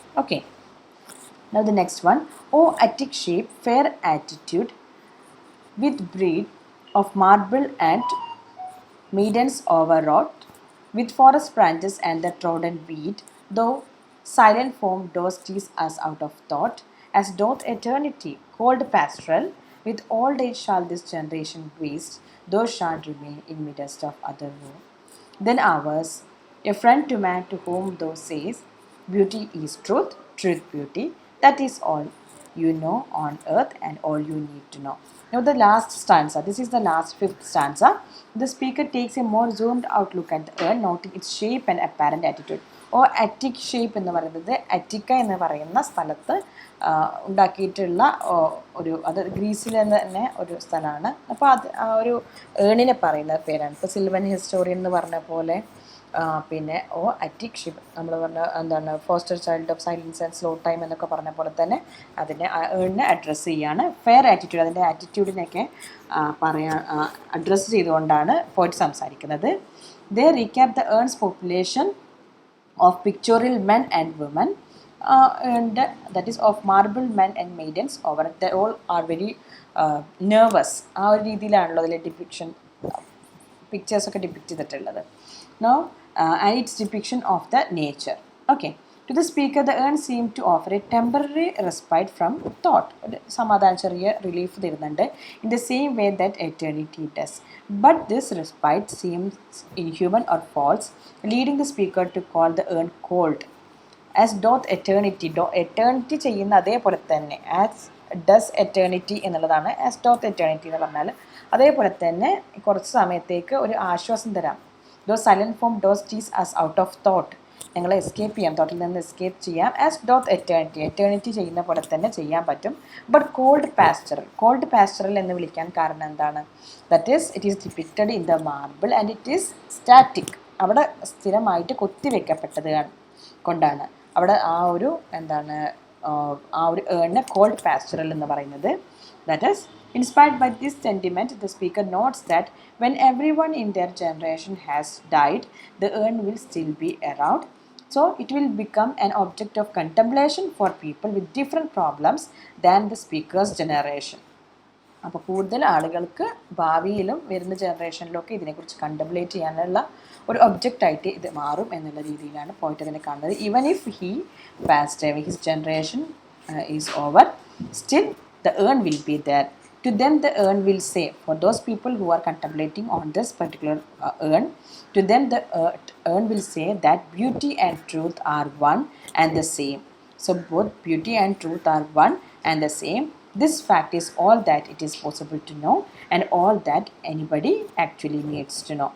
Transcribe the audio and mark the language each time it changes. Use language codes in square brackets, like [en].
[en] Okay, now the next one. O Attic sheep, fair attitude, with breed of marble and maidens overwrought, with forest branches and the trodden weed, though silent form dost tease us out of thought, as doth eternity, cold pastoral, with old age shall this generation waste, thou shalt remain in midst of other woe. Then ours, a friend to man, to whom thou sayest, Beauty is truth, truth beauty. That is all you know on earth and all you need to know. Now the last stanza, this is the last fifth stanza. The speaker takes a more zoomed out look at the urn, noting its shape and apparent attitude. [ml] Oh attic shape എന്ന് പറയുന്നത് അറ്റിക്ക എന്ന് പറയുന്ന സ്ഥലത്ത് ഉണ്ടാക്കിയിട്ടുള്ള ഒരു അത് ഗ്രീസിൽ തന്നെ ഒരു സ്ഥലമാണ്. അപ്പോൾ അത് ആ ഒരു ഏണിനെ പറയുന്ന പേരാണ്. ഇപ്പോൾ സിൽവൻ ഹിസ്റ്റോറിയൻ എന്ന് പറഞ്ഞ പോലെ പിന്നെ ഓ അറ്റിക് ഷിപ്പ് നമ്മൾ പറഞ്ഞ എന്താണ് [en] foster child of silence and slow time [ml] എന്നൊക്കെ പറഞ്ഞ പോലെ തന്നെ അതിനെ ഏണിനെ അഡ്രസ്സ് ചെയ്യുകയാണ്. ഫെയർ ആറ്റിറ്റ്യൂഡ്, അതിൻ്റെ ആറ്റിറ്റ്യൂഡിനെയൊക്കെ പറയാൻ അഡ്രസ്സ് ചെയ്തുകൊണ്ടാണ് പോയിട്ട് സംസാരിക്കുന്നത്. [en] They recap the urn's population of pictorial men and women, and that is of marble men and maidens over. They all are very nervous. [ml] ആ ഒരു രീതിയിലാണല്ലോ അതിലെ ഡിപ്പിക്ഷൻ പിക്ചേഴ്സൊക്കെ ഡിപ്പിക്റ്റ് ചെയ്തിട്ടുള്ളത്. [en] No and its depiction of the nature. Okay, to the speaker the urn seem to offer a temporary respite from thought. [ml] ഒരു സമാധാനം, ചെറിയ relief തരുന്നുണ്ട്. [en] In the same way that eternity does. But this respite seems inhuman or false, leading the speaker to call the urn cold. As doth eternity, eternity [ml] ചെയ്യുന്ന അതേപോലെ തന്നെ [en] as does eternity [ml] എന്നുള്ളതാണ്. As ഡോത്ത് eternity എന്ന് പറഞ്ഞാൽ അതേപോലെ തന്നെ കുറച്ച് സമയത്തേക്ക് ഒരു ആശ്വാസം തരാം. [en] thou silent form dost tease us out of thought, [ml] ഞങ്ങളെ എസ്കേപ്പ് ചെയ്യാം, തോട്ടിൽ നിന്ന് എസ്കേപ്പ് ചെയ്യാം. [en] as doth eternity, [ml] എറ്റേണിറ്റി ചെയ്യുന്ന പോലെ തന്നെ ചെയ്യാൻ പറ്റും. ബട്ട് കോൾഡ് പാസ്റ്ററൽ എന്ന് വിളിക്കാൻ കാരണം എന്താണ്? [en] That is it is depicted in the marble and it is static. [ml] അവിടെ സ്ഥിരമായിട്ട് കൊത്തിവെക്കപ്പെട്ടത് കൊണ്ടാണ് അവിടെ ആ ഒരു എന്താണ് ആ ഒരു ഏണിനെ കോൾഡ് പാസ്റ്ററൽ എന്ന് പറയുന്നത്. [en] That is inspired by this sentiment the speaker notes that when everyone in their generation has died, the urn will still be around. So it will become an object of contemplation for people with different problems than the speaker's generation. [ml] അപ്പോൾ കൂടുതൽ ആളുകൾക്ക് ഭാവിയിലും വരുന്ന ജനറേഷനിലൊക്കെ ഇതിനെക്കുറിച്ച് contemplate ചെയ്യാനുള്ള ഒരു ഒബ്ജക്റ്റായിട്ട് ഇത് മാറും എന്നുള്ള രീതിയിലാണ് പോയിട്ട് അതിനെ കാണുന്നത്. [en] Even if he passed away, his generation is over, still the urn will be there. To them the urn will say, for those people who are contemplating on this particular urn, to them the urn will say that beauty and truth are one and the same. So both beauty and truth are one and the same. This fact is all that it is possible to know and all that anybody actually needs to know.